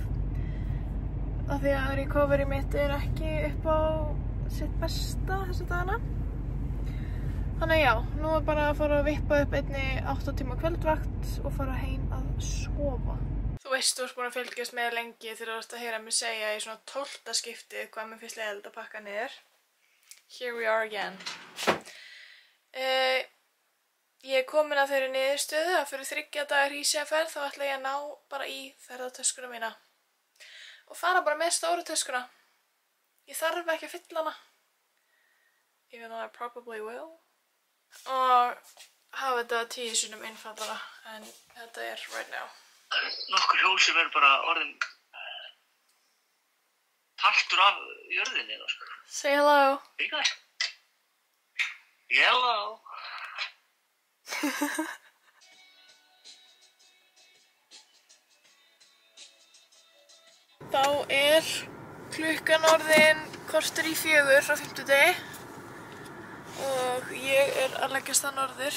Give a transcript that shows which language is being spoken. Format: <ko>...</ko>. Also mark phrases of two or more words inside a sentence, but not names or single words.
<is>Af því að recovery mitt ekki upp á sitt besta þessa dagana. Þannig að já, nú bara að fara að vippa upp einni 8 tíma kvöldvakt og fara heim að sofa. Þú veist, þú ert búin að fylgjast með lengi þegar þú ert að heyra mig segja í svona 12. skiptið hvað mér finnst leiðilegt að pakka niður.</is> <en>Here we are again.</en> <is>Ég komin að þeirri niðurstöðu að fyrir 3 dagar hrísjaferð þá ætla ég að ná bara í ferðatöskuna mína og fara bara með stóru töskuna. Ég þarf ekki að fylla hana,</is> <en>even though I probably will,</en> <is>og hafa þetta 10 sinnum einfaldara en þetta er</is> <en>right now.</en> <is>Nokkur hjól sem bara orðin partur af jörðinni sko.</is> <en>Say hello. Hello.</en> <is>Þá klukkan orðin 3:15 á 50 og ég að leggjast að norður.</is>